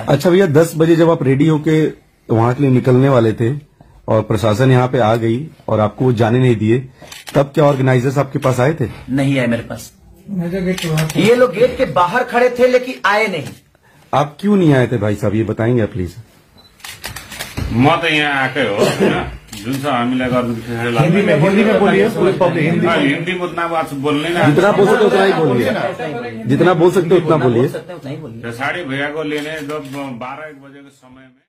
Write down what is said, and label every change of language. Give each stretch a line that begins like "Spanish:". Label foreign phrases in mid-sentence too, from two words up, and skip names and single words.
Hindi: अच्छा भैया, 10 बजे जब आप रेडी होके वहां के लिए निकलने वाले थे और प्रशासन यहाँ पे आ गई और आपको वो जाने नहीं दिए, तब क्या ऑर्गेनाइजर्स आपके पास आए थे? नहीं आए मेरे पास। ये लोग गेट के बाहर खड़े थे लेकिन आए नहीं। आप क्यों नहीं आए थे भाई साहब, ये बताएंगे आप प्लीज?
Nepali: म त यहाँ आएकै हो होइन, जुन छ हामीलाई गर्नु
Hindi: हिंदी में बोलिए, हिन्दी में उतना बात बोल्ने ना, जितना बोल सकते उतना ही बोलिए, जितना बोल सकते उतना बोलिए। उतना ही बोलिए। साढे भैया को लेने जब 12-1 बजे के समय में